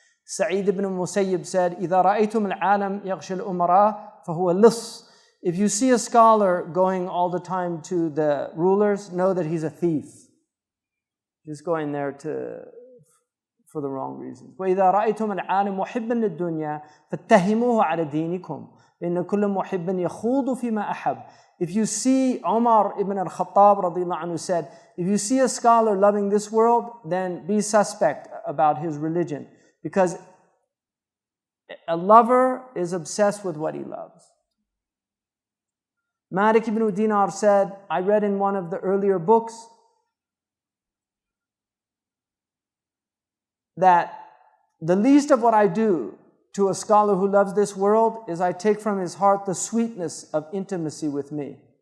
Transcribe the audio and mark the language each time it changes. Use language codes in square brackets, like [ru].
[en] Sa'id ibn Musayyib said, [ar] إِذَا رَأَيْتُمُ الْعَالَمْ يَغْشِ الْأُمَرَاءَ فَهُوَ لِص. [en] If you see a scholar going all the time to the rulers, know that he's a thief. Just going there for the wrong reasons. [ar] وإذا رأيتم العالم محبا للدنيا فاتهموه على دينكم لأن كل محب يخوض فيما أحب. [en] If you see, Umar ibn al-Khattab radiyallahu anhu said, if you see a scholar loving this world, then be suspect about his religion, because a lover is obsessed with what he loves. Malik ibn Dinar said, I read in one of the earlier books that the least of what I do to a scholar who loves this world is I take from his heart the sweetness of intimacy with me.